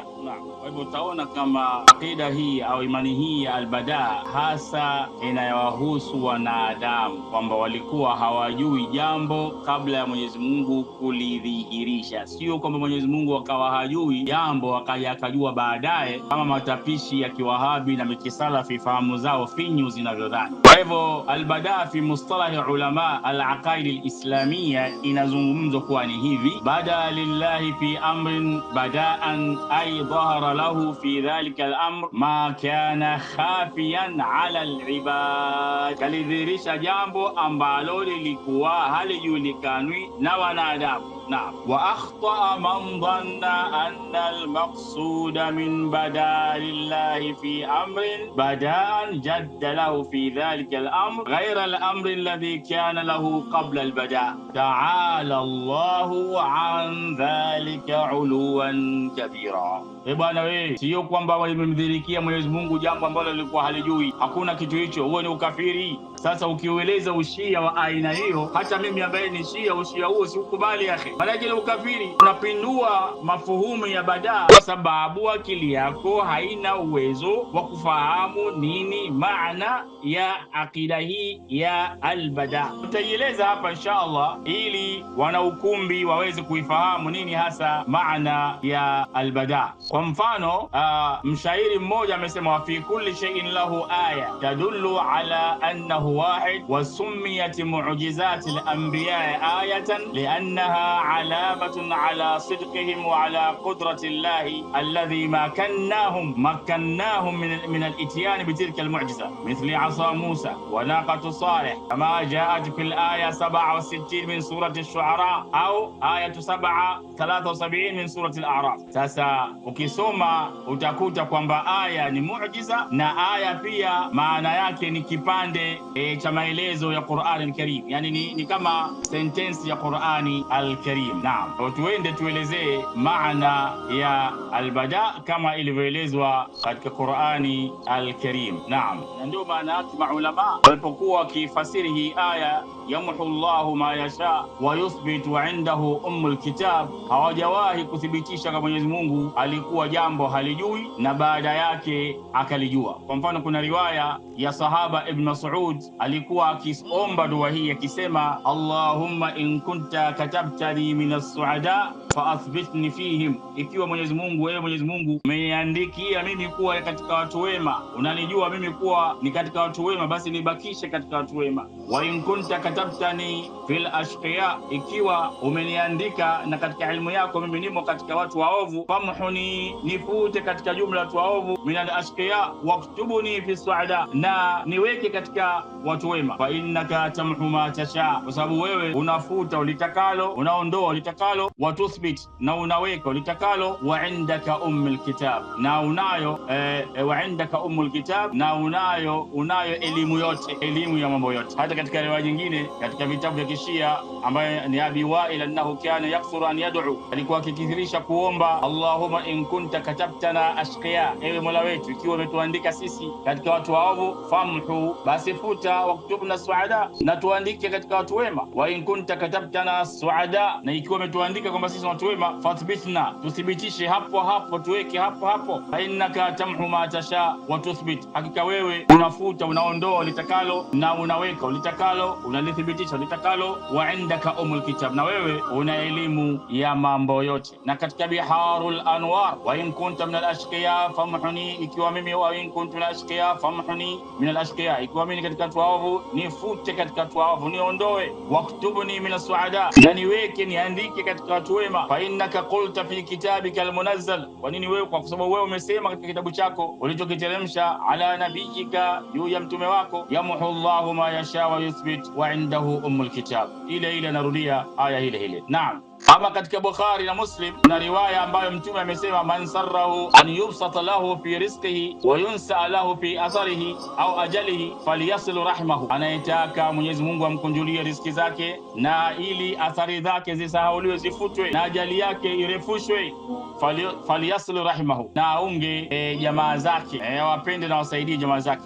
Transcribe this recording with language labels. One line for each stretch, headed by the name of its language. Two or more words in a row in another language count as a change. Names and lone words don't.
Swahili: Kwa hivyo utaona kama akida hii au imani hii ya albadaa hasa inayowahusu wanadamu, kwamba walikuwa hawajui jambo kabla ya Mwenyezi Mungu kulidhihirisha, sio kwamba Mwenyezi Mungu akawa hajui jambo akaja akajua baadaye, kama matapishi ya kiwahabi na mikisalafi fahamu zao finyu zinavyodhani. Kwa hivyo albadaa
Arabic: في مصطلح علماء العقائد الإسلامية
Swahili: inazungumzwa kuwa ni hivi:
Arabic: بدا لله في أمر بداء أي ظهر له في ذلك الأمر ما كان خافيا على العباد,
Swahili: kalidhihirisha jambo ambalo lilikuwa halijulikanwi na wanadamu. Naam.
Arabic: وأخطأ من ظن أن المقصود من بدا لله في أمر بداء جد له في ذلك الأمر غير الأمر الذي كان له قبل البداء. تعالى الله عن ذلك علوا كبيرا.
Swahili: Bwana wewe, sio kwamba walimdhirikia Mwenyezi Mungu jambo ambalo lilikuwa halijui. Hakuna kitu hicho, huo ni ukafiri. Sasa ukiueleza ushia wa aina hiyo, hata mimi ambaye ni shia, ushia huo siukubali akhi. Maana ile ukafiri unapindua mafuhumu ya badaa, kwa sababu akili yako haina uwezo wa kufahamu nini maana ya akida hii ya albadaa. Tutaieleza hapa inshallah ili wana ukumbi waweze kuifahamu nini hasa maana ya albadaa. Kwa mfano, mshairi mmoja amesema,
Arabic: وفي كل شيء له آية تدل على أنه واحد وسميت معجزات الأنبياء آيات لأنها علامة على صدقهم وعلى قدرة الله الذي مكنهم من الإتيان بتلك المعجزة مثل عصا موسى وناقة صالح كما جاءت في الآية 67 من سورة الشعراء أو آية 73 من سورة الأعراف.
Swahili: Sasa ukisoma utakuta kwamba aya ni muujiza na aya pia maana yake ni kipande cha maelezo ya Qur'an al-Karim, yani ni kama sentence ya Qur'ani al-Karim. Naam, tuende tuelezee maana ya albada kama ilivyoelezwa katika Qur'ani al-Karim. Naam, ndio maana yake maulama walipokuwa wakifasiri hii aya
Arabic: يمحو الله ما يشاء ويثبت عنده أم الكتاب,
Swahili: hawajawahi kuthibitisha kama Mwenyezi Mungu alikuwa jambo halijui na baada yake akalijua. Kwa mfano, kuna riwaya ya sahaba Ibn Mas'ud alikuwa akiomba dua hii akisema,
Arabic: اللهم إن كنت كتبتني من السعداء فأثبتني فيهم,
Swahili: ikiwa Mwenyezi Mungu, wewe Mwenyezi Mungu umeniandikia mimi kuwa katika watu wema, unanijua mimi kuwa ni katika watu wema, basi nibakishe katika watu wema.
Arabic: وإن كنت كتبتني في الأشقياء,
Swahili: ikiwa umeniandika na katika ilmu yako mimi nimo katika watu waovu, famhuni, nifute katika jumla watu waovu,
Arabic: من الأشقياء واكتبني في سعداء,
Swahili: na niweke katika watu wema.
Arabic: فإنك تمحو ما تشاء,
Swahili: kwa sababu wewe unafuta ulitakalo, unaondoa ulitakalo,
Arabic: وتثبت,
Swahili: na unaweka ulitakalo,
Arabic: وعندك أم الكتاب,
Swahili: na unayo
Arabic: وعندك أم الكتاب,
Swahili: na unayo elimu yote, elimu ya mambo yote. Hata katika riwaya nyingine katika vitabu vya Kishia ambaye ni Abi Wa'il
Arabic: أنه كان يكثر أن يدعو,
Swahili: alikuwa akikithirisha kuomba,
Arabic: اللهم إن كنت كتبتنا أشقياء,
Swahili: ewe Mola wetu ikiwa umetuandika sisi katika watu waovu, famhu, basi futa,
Arabic: واكتبنا سعداء,
Swahili: na tuandike katika watu wema.
Arabic: وإن كنت كتبتنا سعداء,
Swahili: na ikiwa umetuandika kwamba sisi watu wema, fathbitna, tuthibitishe hapo hapo, tuweke hapo hapo.
Arabic: فإنك تمحو ما تشاء وتثبت,
Swahili: hakika wewe unafuta unaondoa ulitakalo na unaweka ulitakalo, unalithibitisha ulitakalo.
Arabic: وعندك أم الكتاب,
Swahili: na wewe una elimu ya mambo yote. Na katika Biharul Anwar,
Arabic: وإن كنت من الأشقياء فامحني,
Swahili: ikiwa mimi,
Arabic: وإن كنت من الأشقياء فامحني من الأشقياء,
Swahili: ikiwa mimi katika watu waovu nifute katika watu waovu, niondoe.
Arabic: واكتبني من السعداء,
Swahili: na niweke niandike katika watu wema.
Arabic: فإنك قلت في كتابك المنزل,
Swahili: kwa nini wewe? Kwa sababu wewe umesema katika kitabu chako ulichokiteremsha,
Arabic: على نبيك,
Swahili: juu ya mtume wako,
Arabic: يمحو الله ما يشاء ويثبت وعنده أم الكتاب.
Swahili: Ile narudia aya ile. Naam. Ama katika Bukhari na Muslim na riwaya ambayo Mtume amesema,
Arabic: من سره أن يبسط له في رزقه وينسأ له في أثره أو أجله فليصل رحمه,
Swahili: anayetaka Mwenyezi Mungu amkunjulie riziki zake na ili athari zake zisahauliwe, zifutwe, na ajali yake irefushwe,
Arabic: فليصل رحمه,
Swahili: na aunge jamaa zake, wapende na wasaidie jamaa zake.